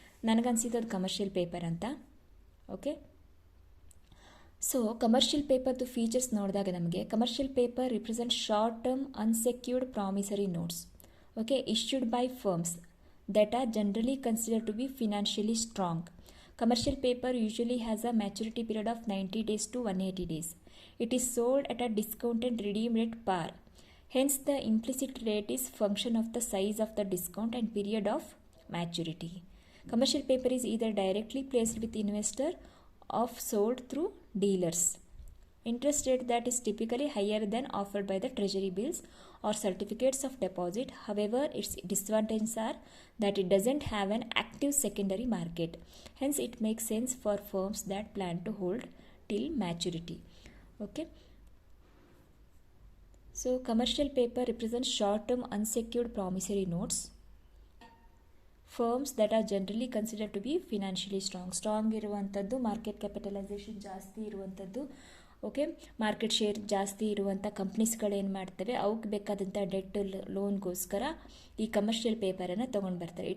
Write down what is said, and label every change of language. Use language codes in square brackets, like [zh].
[kn] ನನಗನ್ಸಿದ್ದು ಅದು [en] Commercial paper ಅಂತ. Okay, so commercial ಪೇಪರ್ದು features ನೋಡಿದಾಗ ನಮಗೆ commercial paper represent short term unsecured promissory notes, okay, issued by firms that are generally considered to be financially strong. Commercial paper usually has a maturity period of 90 days to 180 days. It is sold at a discounted redeem rate par. Hence, the implicit rate is function of the size of the discount and period of maturity. Commercial paper is either directly placed with investor or sold through dealers. interest rate that is typically higher than offered by the treasury bills or certificates of deposit. However, its disadvantages are that it doesn't have an active secondary market. Hence, it makes sense for firms that plan to hold till maturity. Okay. So, commercial paper represents short-term unsecured promissory notes. Firms that are generally considered to be financially [kn] strong ಇರುವಂಥದ್ದು, market capitalisation ಜಾಸ್ತಿ ಇರುವಂಥದ್ದು, okay, market share ಜಾಸ್ತಿ ಇರುವಂಥ ಕಂಪ್ನೀಸ್ಗಳೇನು ಮಾಡ್ತವೆ, ಅವಕ್ಕೆ ಬೇಕಾದಂಥ debt ಲೋನ್ಗೋಸ್ಕರ ಈ commercial ಪೇಪರನ್ನು ತೊಗೊಂಡು ಬರ್ತಾರೆ.